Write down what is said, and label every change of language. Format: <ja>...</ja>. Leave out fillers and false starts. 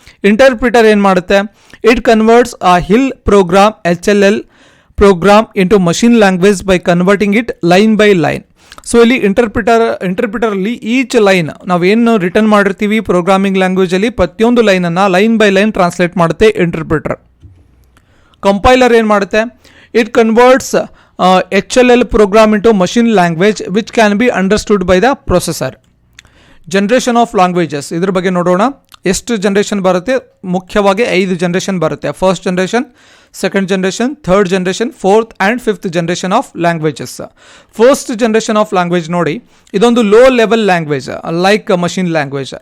<kn>Interpreter ಏನು ಮಾಡುತ್ತೆ?</kn> <en>It converts a hill program HLL program into machine language by converting it line by line.</en> <kn>So ಇಲ್ಲಿ ಇಂಟರ್ಪ್ರಿಟರಲ್ಲಿ each line ನಾವೇನು return ಮಾಡಿರ್ತೀವಿ programming ಲ್ಯಾಂಗ್ವೇಜಲ್ಲಿ ಪ್ರತಿಯೊಂದು ಲೈನನ್ನು line by line translate ಮಾಡುತ್ತೆ interpreter. Compiler ಏನು ಮಾಡುತ್ತೆ?</kn> <en>It converts HLL program into machine language which can be understood by the processor. Generation of languages</en> <kn>ಇದ್ರ ಬಗ್ಗೆ ನೋಡೋಣ. ಎಷ್ಟು ಜನರೇಷನ್ ಬರುತ್ತೆ? ಮುಖ್ಯವಾಗಿ 5 ಜನರೇಷನ್ ಬರುತ್ತೆ. First generation,</kn> <en>Second generation, third generation, fourth and fifth generation of languages. First generation of language</en> <kn>ನೋಡಿ, ಇದೊಂದು low level language</kn> <en>Like machine language.</en>